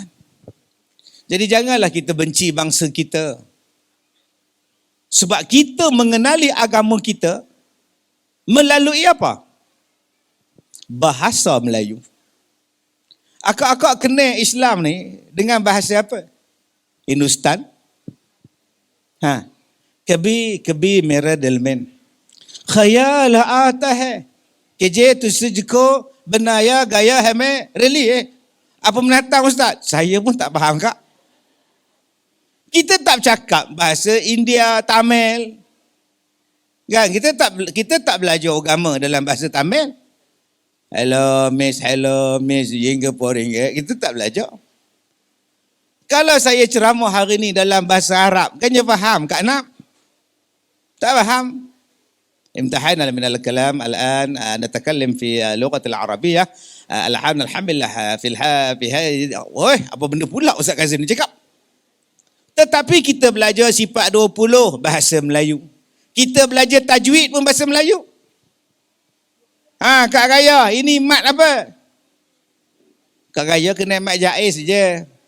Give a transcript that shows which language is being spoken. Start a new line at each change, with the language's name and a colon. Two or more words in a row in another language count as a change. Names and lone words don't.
Malay: Jadi janganlah kita benci bangsa kita. Sebab kita mengenali agama kita melalui apa? Bahasa Melayu. Akak-akak kenal Islam ni dengan bahasa apa?
Hindi: Hindustan. कभी मेरा दिल में ख्याल आता है कि जे तुझको बनाया गया है मैं really
Malay: apa menatang ustaz? Saya pun tak faham kak. Kita tak cakap bahasa India, Tamil. Kan kita tak belajar agama dalam bahasa Tamil. Hello miss, kita tak belajar. Kalau saya ceramah hari ni dalam bahasa Arab, kan dia faham Kak Nap? Tak faham.
Arabic: امتحان من الكلام الآن نتكلم في اللغة العربية الحمد لله في هذه
Malay: apa benda pula Ustaz Kazim ni cakap. Tetapi kita belajar sifat 20 bahasa Melayu. Kita belajar tajwid pun bahasa Melayu. Kak Raya, ini mat apa? Kak Raya kena mat jaiz je.